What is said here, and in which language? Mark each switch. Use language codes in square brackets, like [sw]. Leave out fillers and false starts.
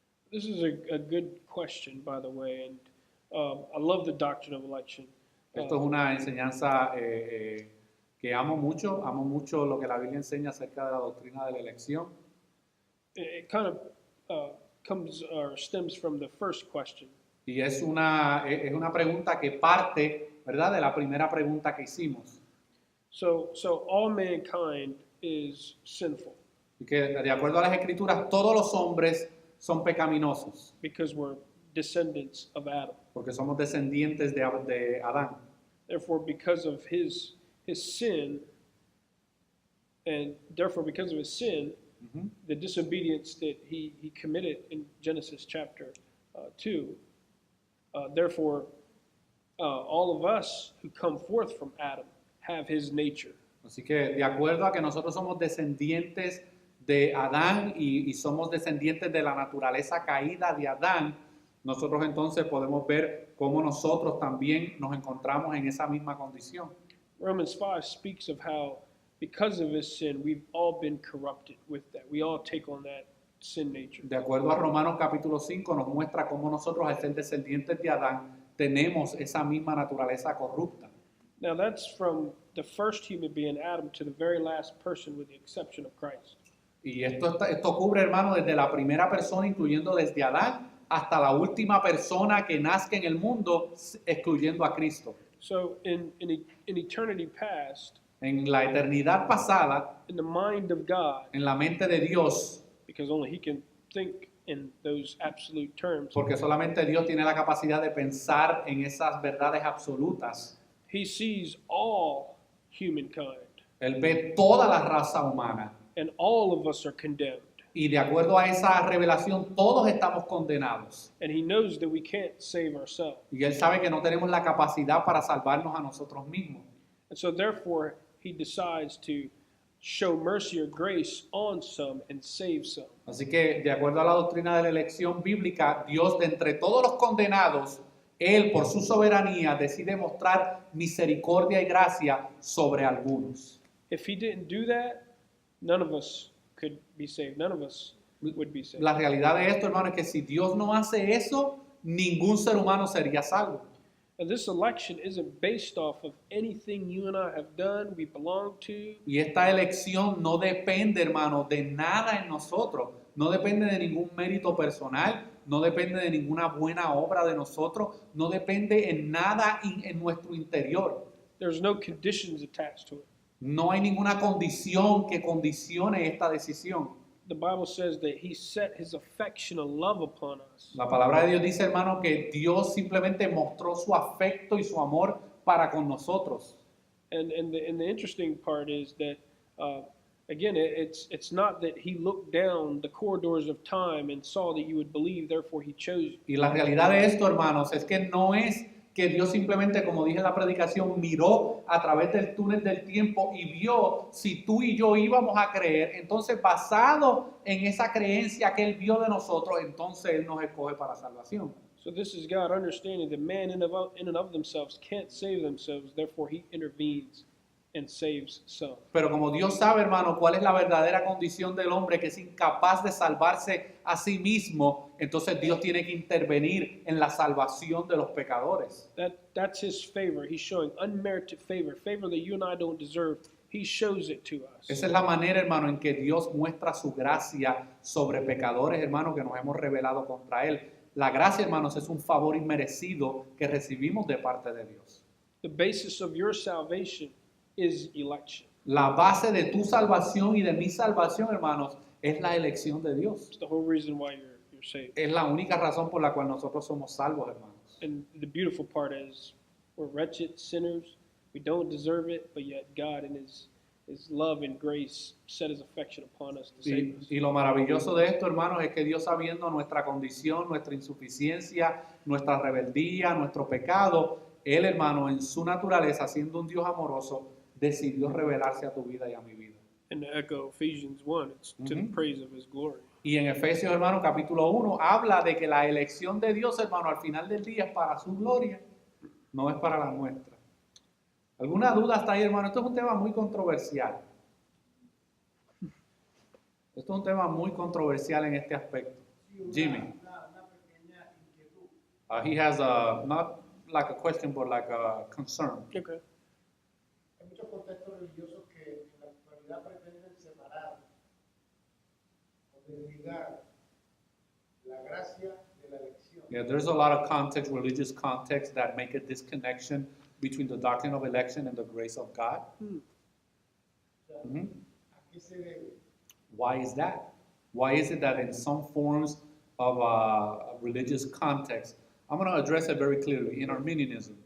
[en] This is a good question, by the way, and I love the doctrine of election. [es] Esto es una enseñanza que amo mucho lo que la Biblia enseña acerca de la doctrina de la elección. [en] It kind of comes or stems from the first question. [es] Y es una pregunta que parte, ¿verdad?, de la primera pregunta que hicimos. [en] So all mankind is sinful [es] Y que de acuerdo a las Escrituras, todos los hombres son pecaminosos, [en] because we're descendants of Adam. [es] porque somos descendientes de Adán. [en] Therefore, because of his sin, and therefore because of his sin, Ujú. the disobedience that he committed in Genesis chapter 2, therefore all of us who come forth from Adam have his nature. [es] Así que de acuerdo a que nosotros somos descendientes de Adán y somos descendientes de la naturaleza caída de Adán, nosotros entonces podemos ver cómo nosotros también nos encontramos en esa misma condición. [en] Romans 5 speaks of how because of his sin we've all been corrupted with that. We all take on that sin nature. [es] De acuerdo a Romanos capítulo 5 nos muestra cómo nosotros al ser descendientes de Adán tenemos esa misma naturaleza corrupta. [en] Now that's from the first human being, Adam, to the very last person with the exception of Christ. [es] Y esto cubre, hermano, desde la primera persona, incluyendo desde Adán, hasta la última persona que nazca en el mundo, excluyendo a Cristo. [en] So in eternity past, [es] En la eternidad pasada, [en] in the mind of God, [es] en la mente de Dios, [en] because only he can think in those absolute terms, [es] porque solamente Dios tiene la capacidad de pensar en esas verdades absolutas, [en] he sees all humankind [es] Él ve toda la raza humana. [en] and all of us are condemned. [es] Y de acuerdo a esa revelación, todos estamos condenados. [en] And he knows that we can't save ourselves. [es] Y Él sabe que no tenemos la capacidad para salvarnos a nosotros mismos. [en] And so therefore, he decides to show mercy or grace on some and save some. [es] Así que, de acuerdo a la doctrina de la elección bíblica, Dios, de entre todos los condenados, Él, por su soberanía, decide mostrar misericordia y gracia sobre algunos. [en] If he didn't do that, none of us could be saved. None of us would be saved. [es] La realidad de esto, hermano, es que si Dios no hace eso, ningún ser humano sería salvo. [en] And this election isn't based off of anything you and I have done, we belong to. [es] Y esta elección no depende, hermano, de nada en nosotros. No depende de ningún mérito personal, no depende de ninguna buena obra de nosotros, no depende en nada en nuestro interior. [en] There's no conditions attached to it. [es] No hay ninguna condición que condicione esta decisión. [en] The Bible says that he set his affection and love upon us. [es] La palabra de Dios dice, hermano, que Dios simplemente mostró su afecto y su amor para con nosotros. [en] And the interesting part is that, again, it's not that he looked down the corridors of time and saw that you would believe, therefore he chose you. [es] Y la realidad de esto, hermanos, es que no es que Dios simplemente, como dije en la predicación, miró a través del túnel del tiempo y vio si tú y yo íbamos a creer. Entonces, basado en esa creencia que Él vio de nosotros, entonces Él nos escoge para salvación. [en] So this is God understanding that man in and of themselves can't save themselves, therefore he intervenes and saves some. [es] Pero como Dios sabe, hermano, cuál es la verdadera condición del hombre, que es incapaz de salvarse a sí mismo, entonces Dios tiene que intervenir en la salvación de los pecadores. [en] That's his favor. He's showing unmerited favor, favor that you and I don't deserve. He shows it to us. [es] Esa es la manera, hermano, en que Dios muestra su gracia sobre pecadores, hermano, que nos hemos rebelado contra Él. La gracia, hermanos, es un favor inmerecido que recibimos de parte de Dios. [en] The basis of your salvation is election. [es] La base de tu salvación y de mi salvación, hermanos, es la elección de Dios. [en] It's the whole reason why you're saved. [es] Es la única razón por la cual nosotros somos salvos, hermanos. [en] And the beautiful part is we're wretched sinners. We don't deserve it, but yet God in his love and grace set his affection upon us to save us. [es] Y lo maravilloso de esto, hermanos, es que Dios, sabiendo nuestra condición, nuestra insuficiencia, nuestra rebeldía, nuestro pecado, Él, hermano, en su naturaleza, siendo un Dios amoroso, decidió revelarse a tu vida y a mi vida. [en] And to echo Ephesians 1, it's to the praise of his glory. [es] Y en Efesios, hermano, capítulo 1, habla de que la elección de Dios, hermano, al final del día es para su gloria, no es para la nuestra. ¿Alguna duda hasta ahí, hermano? Esto es un tema muy controversial. Esto es un tema muy controversial en este aspecto. Jimmy. Una pequeña inquietud. [en] He has not like a question, but like a concern. Okay. [es] Hay muchos contextos religiosos que en la actualidad pretenden separar o desligar la gracia de la elección. [en] Yeah, there's a lot of context, religious context, that make a disconnection between the doctrine of election and the grace of God. [es] O sea, Mhm. ¿a qué se debe? [en] Why is that? Why is it that in some forms of religious context, I'm going to address it very clearly, in Arminianism,